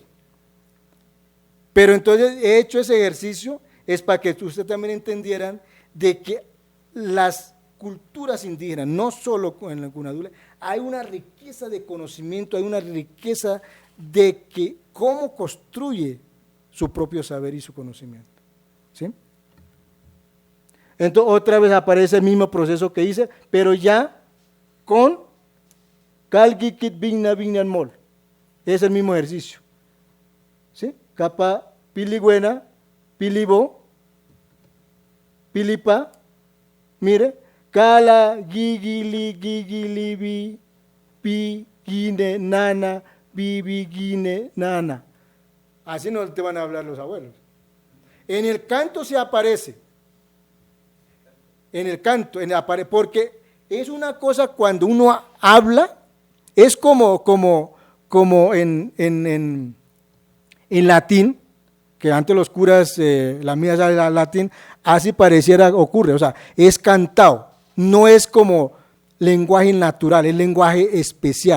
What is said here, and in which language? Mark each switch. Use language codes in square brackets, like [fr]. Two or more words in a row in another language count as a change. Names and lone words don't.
[es] Pero entonces he hecho ese ejercicio es para que ustedes también entendieran de que las culturas indígenas, no solo en el Gunadule, hay una riqueza de conocimiento, hay una riqueza de que cómo construye su propio saber y su conocimiento. ¿Sí? Entonces otra vez aparece el mismo proceso que hice, pero ya con Calguiquit Vigna Vignan Mol. Es el mismo ejercicio. ¿Sí? Capa Piligüena, Pilibo, Pilipa, mire, Cala, Gigili, Gigilibi, Pi, Guine, Nana, Bibi, Guine, Nana. Así no te van a hablar los abuelos. En el canto se aparece. En el canto, porque es una cosa cuando uno habla, es como en latín, que antes los curas, la mía era latín, así pareciera ocurre, o sea, es cantado, no es como lenguaje natural, es lenguaje especial.